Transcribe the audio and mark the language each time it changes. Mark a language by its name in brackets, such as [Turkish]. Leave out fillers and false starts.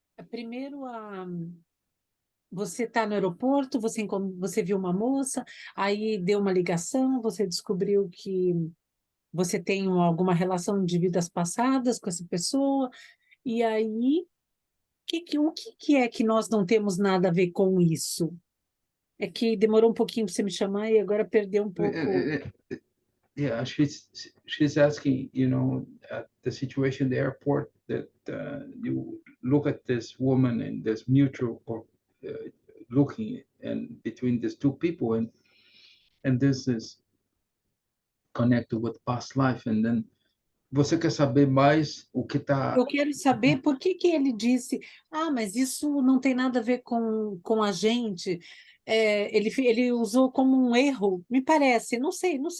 [Portuguese] Primeiro, você está no aeroporto, você viu uma moça, aí deu uma ligação, você descobriu que você tem alguma relação de vidas passadas com essa pessoa, e aí, o que é que nós não temos nada a ver com isso? É que demorou um pouquinho para você me chamar e agora perdeu um pouco. [English] Yeah, she's asking, at the situation in the airport, that you look at this woman and there's mutual looking and between these two people, and this is connected with past life, and then [Portuguese] você quer saber mais o que está. Eu quero saber por que ele disse, mas isso não tem nada a ver com a gente. Ele usou como um erro, me parece, não sei.